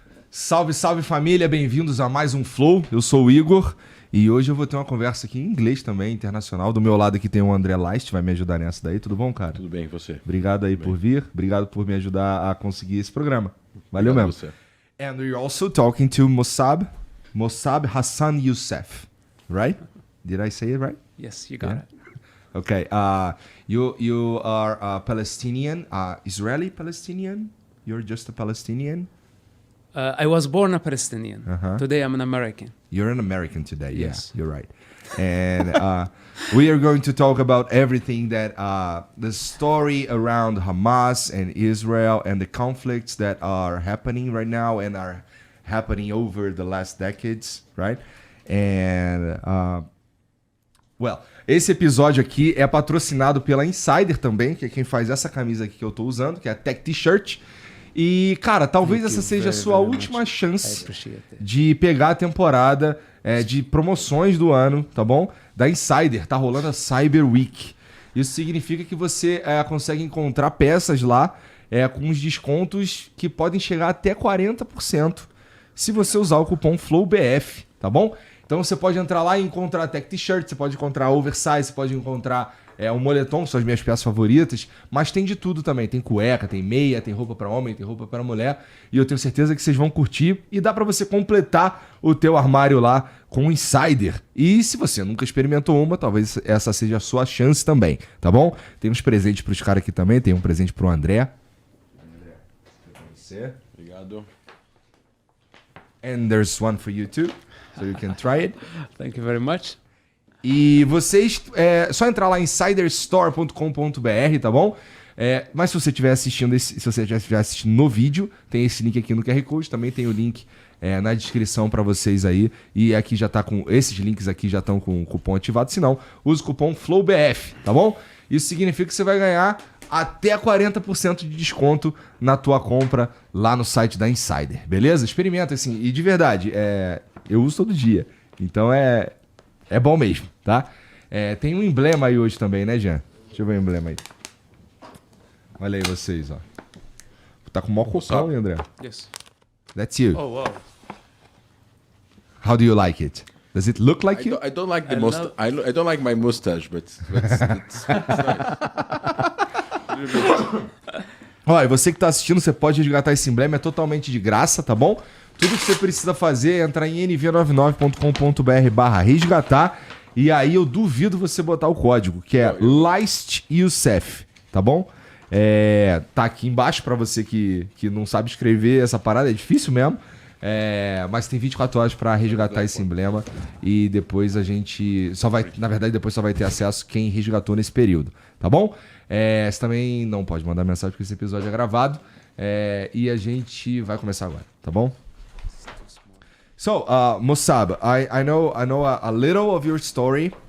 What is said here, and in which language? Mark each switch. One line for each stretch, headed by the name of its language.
Portuguese: Salve, salve família, bem-vindos a mais um Flow. Eu sou o Igor e hoje eu vou ter uma conversa aqui em inglês também, internacional. Do meu lado aqui tem o André LAJST, vai me ajudar nessa daí. Tudo bom, cara? Tudo bem, e você? Obrigado aí por vir, obrigado por me ajudar a conseguir esse programa. Valeu mesmo. Você.
English: And we're also talking to MOSAB Hassan YOUSEF, right? Did I say it right? Yes, you got it. Okay. You are a Palestinian, Israeli Palestinian. You're just a Palestinian. I was born a Palestinian. Today I'm an American. You're an American today. Yes. Yeah, you're right. And we are going to talk about everything that the story around Hamas and Israel and the conflicts that are happening right now and are happening over the last decades, right? And well,
Portuguese: esse episódio aqui é patrocinado pela Insider também, que é quem faz essa camisa aqui que eu tô usando, que é a Tech T-shirt. E, cara, talvez essa seja a sua última chance de pegar a temporada de promoções do ano, tá bom? Da Insider, tá rolando a Cyber Week. Isso significa que você consegue encontrar peças lá com uns descontos que podem chegar até 40% se você usar o cupom FLOWBF, tá bom? Então você pode entrar lá e encontrar Tech T-shirt, você pode encontrar oversize, você pode encontrar um moletom, que são as minhas peças favoritas, mas tem de tudo também. Tem cueca, tem meia, tem roupa para homem, tem roupa para mulher. E eu tenho certeza que vocês vão curtir. E dá para você completar o teu armário lá com um Insider. E se você nunca experimentou uma, talvez essa seja a sua chance também, tá bom? Tem uns presentes para os caras aqui também. Tem um presente para o André. André, obrigado.
English: And there's one for you too, so you can try it. Thank you very much.
Portuguese: E vocês, só entrar lá em insiderstore.com.br, tá bom? Mas se você estiver assistindo, se você estiver assistindo no vídeo, tem esse link aqui no QR Code, também tem o link na descrição para vocês aí. E aqui já tá com, esses links aqui já estão com o cupom ativado, se não, use o cupom FLOWBF, tá bom? Isso significa que você vai ganhar até 40% de desconto na tua compra lá no site da Insider, beleza? Experimenta assim, e de verdade, eu uso todo dia, então é bom mesmo, tá? Tem um emblema aí hoje também, né, Jean? Deixa eu ver o emblema aí. Olha aí vocês, ó. Tá com o maior cocão, hein, André?
English: Yes. That's you. Oh, wow. How do you like it? Does it look like you? I don't like the mustache. I don't like my mustache, but it's nice.
Portuguese: Ó, e você que tá assistindo, você pode resgatar esse emblema, é totalmente de graça, tá bom? Tudo que você precisa fazer é entrar em nv99.com.br/resgatar e aí eu duvido você botar o código, que é LAJST YOUSEF, tá bom? Tá aqui embaixo pra você que não sabe escrever essa parada, é difícil mesmo, mas tem 24 horas pra resgatar esse emblema e depois a gente só vai, na verdade depois só vai ter acesso quem resgatou nesse período, tá bom? Você também não pode mandar mensagem porque esse episódio é gravado e a gente vai começar agora, tá bom?
English: So, MOSAB, I know a little of your story.